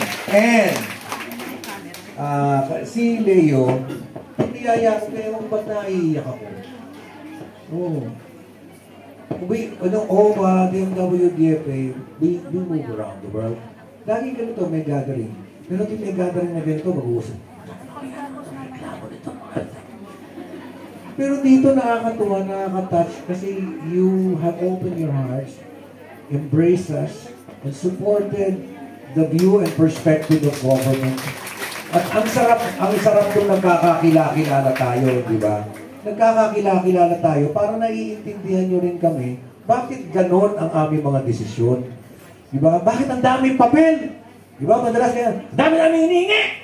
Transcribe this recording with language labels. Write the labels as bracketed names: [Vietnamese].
[Filipino] And, si Leo, niyaya ko kayo kung ba't naiiyak ako. Oo. [English] OWA, DMW, DFA, we move around the world. [Filipino] Lagi ganito may gathering. Pero kung may gathering na ganito, mag-uusap. Pero dito nakakatuwa, nakaka-touch kasi [English] you have opened your hearts, embraced us, and supported the view and perspective of government. [Filipino] At ang sarap kung nagkakakilala tayo, di ba? Nagkakakilala tayo para naiintindihan nyo rin kami bakit ganon ang aming mga desisyon. Di ba? Bakit ang daming papel? Di ba? Madalas kaya, dami namin hinihingi!